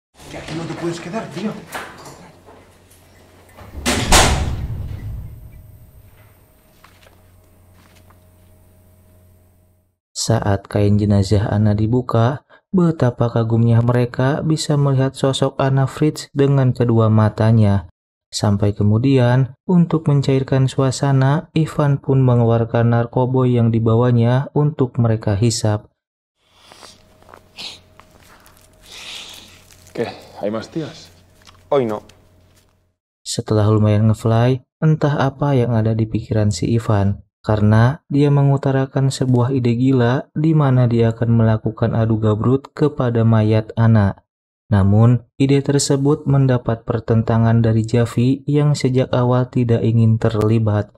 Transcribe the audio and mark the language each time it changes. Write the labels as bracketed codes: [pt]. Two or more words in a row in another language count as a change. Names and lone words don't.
[id] Saat kain jenazah Anna dibuka, betapa kagumnya mereka bisa melihat sosok Anna Fritz dengan kedua matanya. Sampai kemudian, untuk mencairkan suasana, Ivan pun mengeluarkan narkoboy yang dibawanya untuk mereka hisap. [es] ¿Qué? ¿Hay más tías? Hoy no. [id] Setelah lumayan ngefly, entah apa yang ada di pikiran si Ivan. Karena dia mengutarakan sebuah ide gila di mana dia akan melakukan adu gabrut kepada mayat Anna. Namun, ide tersebut mendapat pertentangan dari Javi yang sejak awal tidak ingin terlibat.